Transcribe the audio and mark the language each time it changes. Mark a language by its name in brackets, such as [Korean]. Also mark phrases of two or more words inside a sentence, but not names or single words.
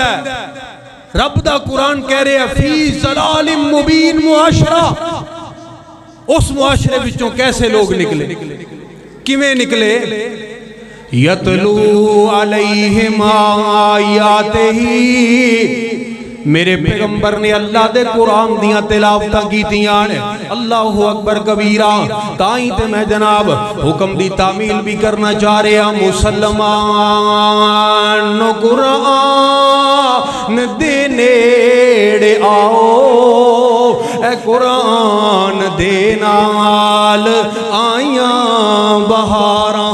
[Punjabi] رب دا قرآن کہہ رہا ہے [Arabic] في ضلال مبين [Punjabi] معاشرہ، اس معاشرے وچوں کیسے لوگ نکلے، کویں نکلے? [Arabic] يتلو عليهم آياته, [Punjabi] میرے پیغمبر نے اللہ دے قرآن دیاں تلاوتاں کیتیاں نے. [Arabic] الله أكبر كبيرا. [Punjabi] تائی تے میں جناب حکم دی تعمیل بھی کرنا چاہ رہا. مسلمان قرآن دے نیڑے آؤ، اے قرآن دے نال آئیاں بہاراں.